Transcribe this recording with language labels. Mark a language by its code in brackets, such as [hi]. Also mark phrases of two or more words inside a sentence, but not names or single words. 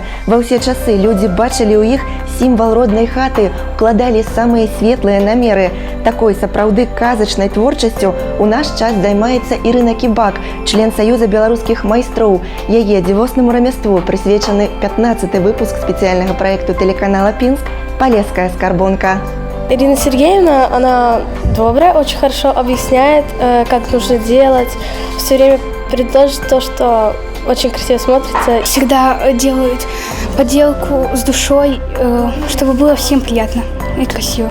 [be] Ва ўсе часы людзі бачылі ў іх сімвал роднай хаты, укладалі самыя светлыя намеры. Такой сапраўды казачнай творчасцю у наш час займаецца Ірына Кібак, член Саюза беларускіх майстроў. Яе дзівоснаму рамяству прысвечаны 15-й выпуск спецыяльнага праекту тэлеканала «Пінск» «Полесская скарбонка». [ru] Ирина Сергеевна, она добрая, очень хорошо объясняет, как нужно делать. Все время предложит то, что очень красиво смотрится. Всегда делают поделку с душой, чтобы было всем приятно и красиво.